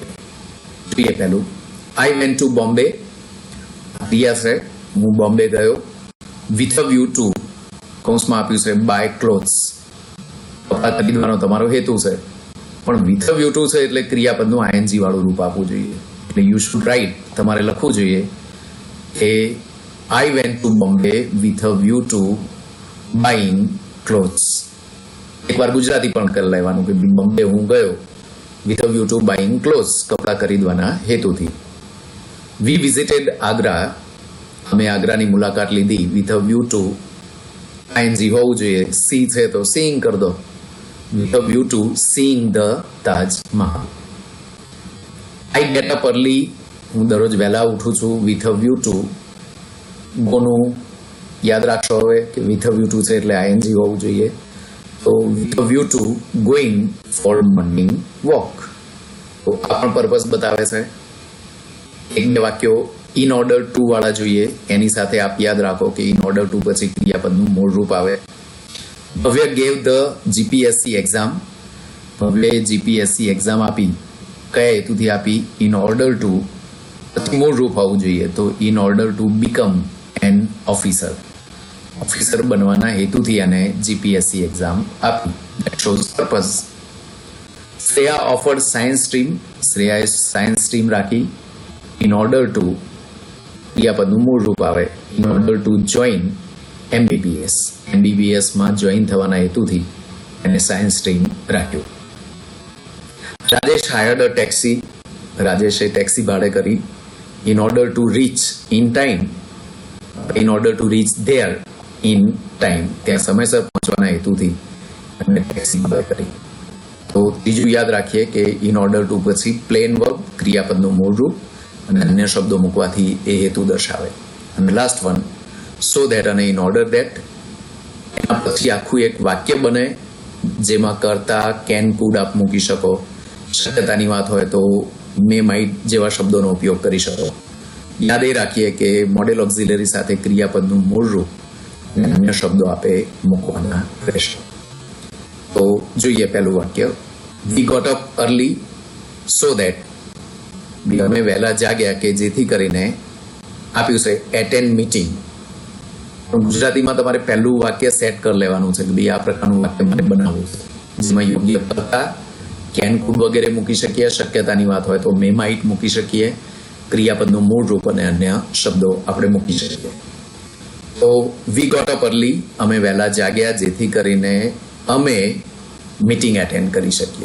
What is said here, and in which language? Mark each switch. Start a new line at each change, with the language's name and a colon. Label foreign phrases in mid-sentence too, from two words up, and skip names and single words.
Gujarati: જોઈએ પહેલું,
English: I went to Bombay,
Gujarati: ક્રિયા છે, હું બોમ્બે ગયો.
English: with a view to
Gujarati: કૌંસમાં આપ્યું છે
English: buy clothes,
Gujarati: કપડા ખરીદવાનો તમારો હેતુ છે, પણ
English: with a view to
Gujarati: છે એટલે ક્રિયાપદનું આઈએનજી વાળું રૂપ આપવું જોઈએ.
English: એટલે you should write,
Gujarati: તમારે લખવું જોઈએ કે
English: I went to Bombay with a view to buying clothes.
Gujarati: એકવાર ગુજરાતી પણ કરી લેવાનું કે બોમ્બે હું ગયો
English: with a view to buying clothes,
Gujarati: કપડા ખરીદવાના હેતુથી.
English: We visited Agra,
Gujarati: અમે આગ્રાની મુલાકાત લીધી
English: with a view to
Gujarati: ing હોવું જોઈએ, સી છે તો seeing
Hindi: कर दो,
English: with a view to seeing the Taj Mahal. I get up early,
Gujarati: હું દરરોજ વહેલા ઉઠું છું
English: with a view to,
Gujarati: ગોનું યાદ રાખશો હવે કે
English: with a view to
Gujarati: છે એટલે ing હોવું જોઈએ.
English: તો with a view to going for morning walk.
Gujarati: તો આ પણ પર્પસ બતાવે છે. એક બે વાક્યો
English: in order to
Gujarati: વાળા જોઈએ, એની સાથે આપ યાદ રાખો કે
English: in order to
Gujarati: પછી ક્રિયાપદનું મૂળ રૂપ આવે.
English: ભવ્ય gave the GPSC exam.
Gujarati: ભવ્ય GPSC એક્ઝામ આપી, કયા હેતુથી આપી?
English: in order to,
Gujarati: પછી મૂળ રૂપ હોવું જોઈએ, તો
English: in order to become an officer.
Gujarati: ઓફિસર બનવાના હેતુથી અને જીપીએસસી એક્ઝામ આપી.
English: That shows purpose. Shreya offered science stream.
Gujarati: શ્રેયાએ
English: science stream
Gujarati: રાખી
English: in order to,
Gujarati: ક્રિયાપદનું મૂળ રૂપ આવે,
English: in order to join MBBS.
Gujarati: MBBS માં જોઈન થવાના હેતુથી એને સાયન્સ સ્ટ્રીમ રાખ્યું.
English: રાજેશ hired a taxi.
Gujarati: રાજેશે ટેક્સી ભાડે કરી
English: in order to reach in time, in order to reach there in time,
Gujarati: ત્યાં સમયસર પહોંચવાના હેતુથી અને ટેક્સી ભાડે કરી. તો ત્રીજું યાદ રાખીએ કે
English: in order to
Gujarati: પછી
English: plain verb,
Gujarati: ક્રિયાપદનું મૂળ રૂપ અને અન્ય શબ્દો મૂકવાથી એ હેતુ દર્શાવે.
English: અને last one so that અને in order that,
Gujarati: એના પછી આખું એક વાક્ય બને જેમાં કરતા
English: can could
Gujarati: આપ મૂકી શકો. શક્યતાની વાત હોય તો
English: may might
Gujarati: જેવા શબ્દોનો ઉપયોગ કરી શકો. યાદ એ રાખીએ કે
English: modal auxiliary
Gujarati: સાથે ક્રિયાપદનું મૂળ રૂપ અને અન્ય શબ્દો આપે મૂકવાના રહેશે. તો જોઈએ પહેલું વાક્ય.
English: We got up early so that,
Gujarati: અમે વહેલા જાગ્યા કે જેથી કરીને, આપ્યું છે
English: attend meeting.
Gujarati: ગુજરાતીમાં તમારે પહેલું વાક્ય સેટ કરી લેવાનું છે કે ભાઈ આ પ્રકારનું વાક્ય મારે બનાવવું છે, જેમાં યોગ્ય કરતા
English: can could
Gujarati: વગેરે મૂકી શકીએ, શક્યતાની વાત હોય તો
English: may might
Gujarati: મૂકી શકીએ, ક્રિયાપદનું મૂળ રૂપ અને અન્ય શબ્દો આપણે મૂકી શકીએ. તો
English: we got up early,
Gujarati: અમે વહેલા જાગ્યા જેથી કરીને અમે
English: meeting attend
Gujarati: કરી શકીએ.